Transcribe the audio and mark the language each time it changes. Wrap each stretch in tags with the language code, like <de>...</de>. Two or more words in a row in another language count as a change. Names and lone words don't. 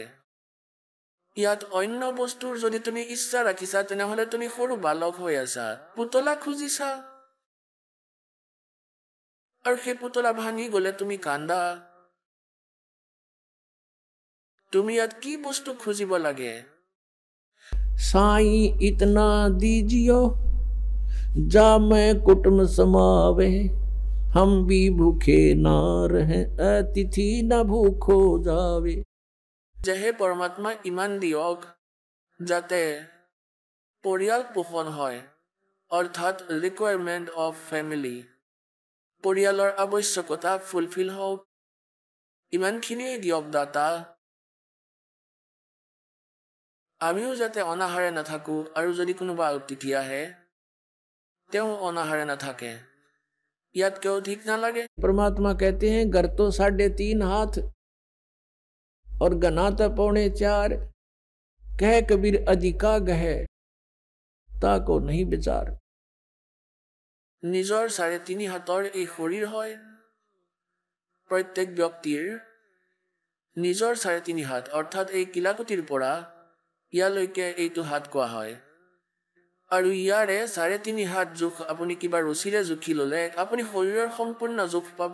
<as>ইয়াত অন্য বস্তুৰ যদি তুমি ইচ্ছা ৰাখিছা, তেনেহলে তুমি সৰু বালক হৈ আছা, পুতলা খুজিছা, আৰু সেই পুতলা ভাঙি গলে তুমি কান্দা। তুমি ইয়াত কি বস্তু খুজিব লাগে?</as> <hi>साईं इतना दीजियो जा मैं कुटुम समावे, हम भी भूखे ना रहे अतिथि न भूखो जावे।</hi> <as>যেহে পৰমাত্মা ইমান দিয়ক যাতে পৰিয়াল পোষণ হয়, অৰ্থাৎ</as> <en>requirement of family,</en> <as>পৰিয়ালৰ আৱশ্যকতা ফুলফিল হওক, ইমানখিনিয়ে দিয়ক দাতা। আমিও যাতে অনাহাৰে নাথাকো, আৰু যদি কোনোবা অতিথি আহে তেওঁ অনাহাৰে নাথাকে, ইয়াতকে অধিক নালাগে।</as> <hi>परमात्मा कहते हैं घर तो 3.5 हाथ और गनाता 4.25, कह कबीर अधिका गह ताको नहीं विचार।</hi> <as>নিজৰ 3.5 হাতৰ এই শৰীৰ হয়, প্ৰত্যেক ব্যক্তিৰ নিজৰ 3.5 হাত, অৰ্থাৎ এই কিলাকুটিৰ পৰা ইয়ালৈকে এইটো হাত কোৱা হয়। আৰু ইয়াৰে 3.5 হাত জোখ আপুনি কিবা ৰুচিৰে জুখি ললে আপুনি শৰীৰৰ সম্পূৰ্ণ জোখ পাব।</as>